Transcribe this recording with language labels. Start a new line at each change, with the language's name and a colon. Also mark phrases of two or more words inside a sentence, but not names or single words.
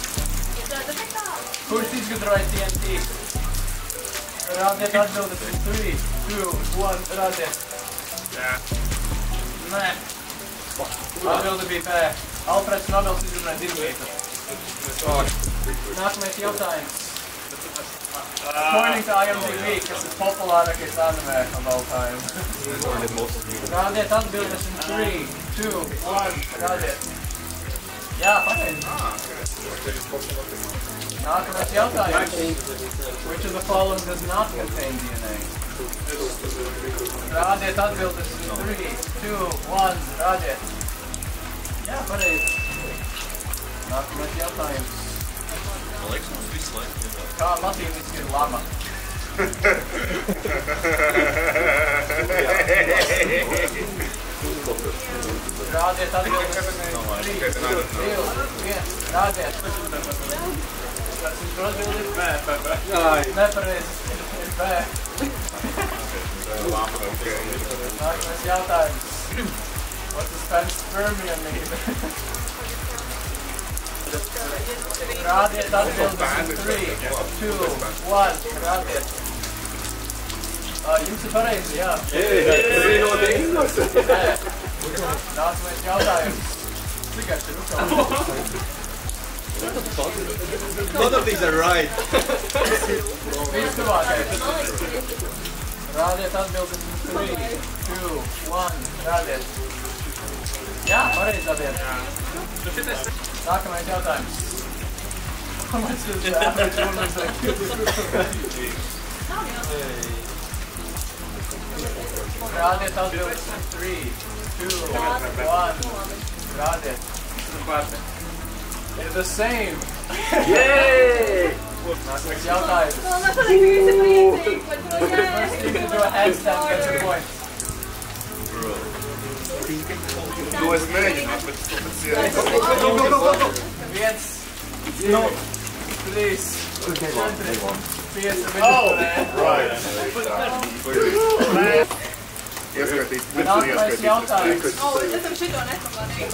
Latvian: Kurš izgudroja TNT? Rādiet atbildes pēc 3, 2, 1. Rādiet. Jā. Nē. Atbilde bija B. Alfreds Nobels izgudroja dinamītu. Nākamais jautājums.
English: According to
Latvian: IMDb, kas ir populārākais anime
English: of all time.
Latvian: Rādiet atbildes in 3, 2, 1. Rādiet. Jā, pareizi. Nākamais jautājums.
English: Which of the following does not contain DNA?
Latvian: Rādiet atbildes in 3, 2, 1. Rādiet. Jā, pareizi. Nākamais jautājums. Kā latīniski ir lama? Rādiet atbildes in 3, 2, 1. Rādiet. Tas ir atbildes? Nepareizi. Ir B. Nākamais jautājums.
English: What does panspermia mean?
Latvian: Rādiet atbildes in 3, 2, 1. Rādiet. Jums ir pareizi, jā. Nākamais jautājums. Tikai šeit
English: None of these are right.
Latvian: Viss tuvākais. Rādiet atbildes in 3, 2, 1. Rādiet. Jā, pareizi rādiet. Nākamais jautājums.
English: How much does the average woman's IQ?
Latvian: Rādiet atbildes in 3, 2, 1.
English: Rādiet. They're the same. Yay!
Latvian: Nākamais jautājums.
English: First team to do a handstand gets a point.
Latvian: To es mēģināt, bet Viens, 2, 3, 4, 5 Nākamais jautājums. Es esam šito nepamanīju.